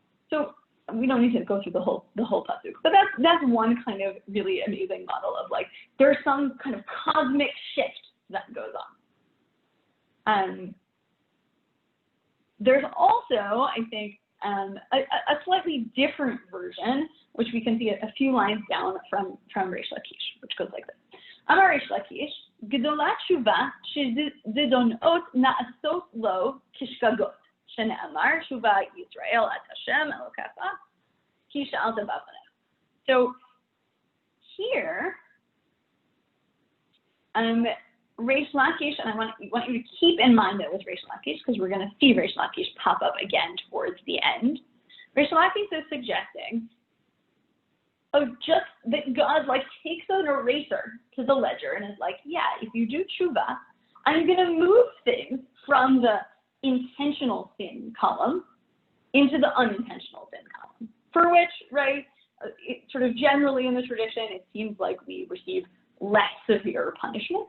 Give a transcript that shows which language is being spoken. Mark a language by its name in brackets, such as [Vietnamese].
[English] So we don't need to go through the whole pasuk, but that's one kind of really amazing model of like there's some kind of cosmic shift that goes on. There's also, I think, a slightly different version, which we can see a few lines down from Reish Lakish, which goes like this. Amar Reish Lakish, [Hebrew] גדולה תשובה שזדונות נעשות לו כשגגות, שנאמר שובה ישראל את השם אלוקיך כי שאלת בפניך. [English] So here, Reish Lakish, and I want you to keep in mind that it was Reish Lakish because we're going to see Reish Lakish pop up again towards the end. Reish Lakish is suggesting just that God takes an eraser to the ledger and is like, yeah, if you do Teshuvah, I'm going to move things from the intentional sin column into the unintentional sin column, for which, right, sort of generally in the tradition, it seems like we receive less severe punishment.